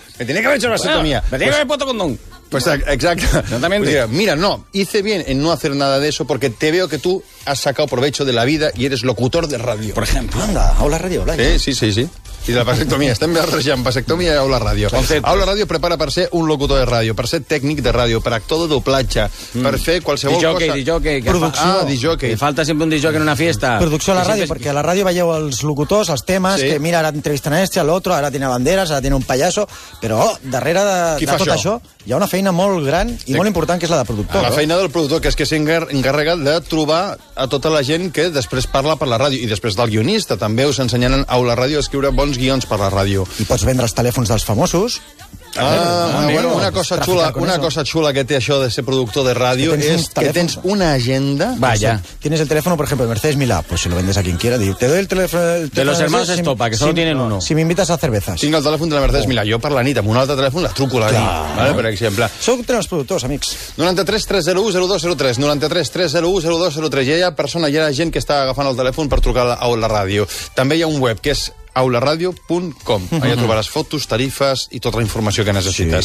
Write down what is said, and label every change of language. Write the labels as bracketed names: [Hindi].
[Spanish] Me tenía que haber hecho una vasectomía. Me tenía que haber puesto condón. Pues exacto. Exactamente. Pues, mira, no, hice bien en no hacer nada de eso porque te veo que tú has sacado provecho de la vida y eres locutor de radio. Por ejemplo, anda, Aula Radio, hola. [Catalan] Sí. [Spanish] Y de la vasectomía, [Catalan] estem barrejant vasectomia i Aula Ràdio. Concepte. Aula Ràdio prepara per ser un locutor de ràdio, per ser tècnic de ràdio, per actor de doblatge, per fer qualsevol dijòquei, cosa... Dijòquei, producció. Ah, dijòquei. Que falta sempre un dijòquei en una festa. Producció a la ràdio, perquè a la ràdio veieu els locutors, els temes, sí. Que mira, ara entrevisten a este, a l'altre, ara tiene banderes, ara tiene un payaso, però darrere de tot això hi ha una feina molt gran i molt important, que és la de productor. La feina del productor, que és que s'encarrega de trobar a tota la gent que després parla per la ràdio, i després del guionista. També us ensenyaran a Aula Ràdio a escriure bons guions per la ràdio. I pots vendre els telèfons dels famosos. Una cosa xula, que té això de ser productor de ràdio és que tens una agenda. [Spanish] Vaya. Tienes el teléfono, por ejemplo, de Mercedes Milá, pues si lo vendes a quien quiera, digo, te doy el teléfono de los hermanos Estopa, que solo tienen uno. Si me invitas a cervezas. [Catalan] Tinc el telèfon de la Mercedes Milá, jo per la nit amb un altre telèfon les truco, vale, per exemple. Sóc tres productors, amics. 93-301-0203, 93-301-0203. Ja hi ha persona, ja hi ha gent que està agafant el telèfon per trucar a la ràdio. També hi ha un web, que és aularadio.com. Allà trobaràs fotos, tarifes i tota la informació que necessites.